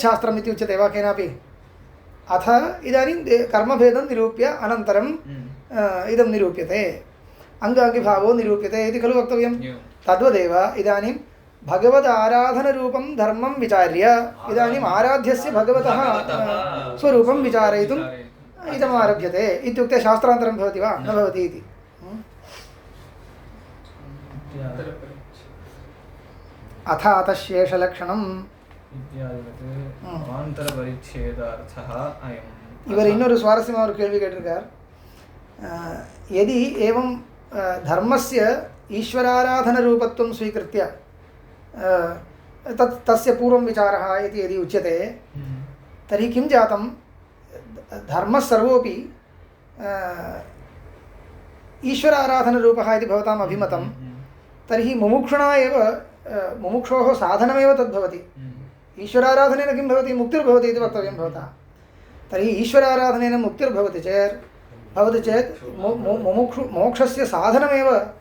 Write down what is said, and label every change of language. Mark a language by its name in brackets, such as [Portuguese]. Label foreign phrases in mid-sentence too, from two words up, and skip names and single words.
[Sanskrit] शास्त्रम् इति उच्यते वा केनापि अथ इदानीं कर्मभेदं निरूप्य अनन्तरं इदं निरूप्यते अङ्गाङ्गिभावो निरूप्यते इति खलु वक्तव्यं तद्वदेव इदानीं भगवदाराधनरूपं धर्मं विचार्य इदानीम् आराध्यस्य भगवतः स्वरूपं विचारयितुम् इदम् आरभ्यते इत्युक्ते शास्त्रान्तरं भवति वा न भवति इति अथातशेषलक्षणम् [Tamil] இவர் இன்னொரு சுவாரஸ்யமான ஒரு கேள்வி கேட்டிருக்கார் [Sanskrit] यदि एवं धर्मस्य ईश्वराराधनरूपत्वं स्वीकृत्य तस्य पूर्वं विचारः इति यदि उच्यते तर्हि किं जातं धर्मः सर्वोपि ईश्वराराधनरूपः इति भवताम् अभिमतं तर्हि मुमुक्षुणा एव मुमुक्षोः साधनमेव तद्भवति ईश्वराराधनेन किं भवति मुक्तिर्भवति इति वक्तव्यं भवता तर्हि ईश्वराराधनेन मुक्तिर्भवति चेत् मोक्षस्य साधनमेव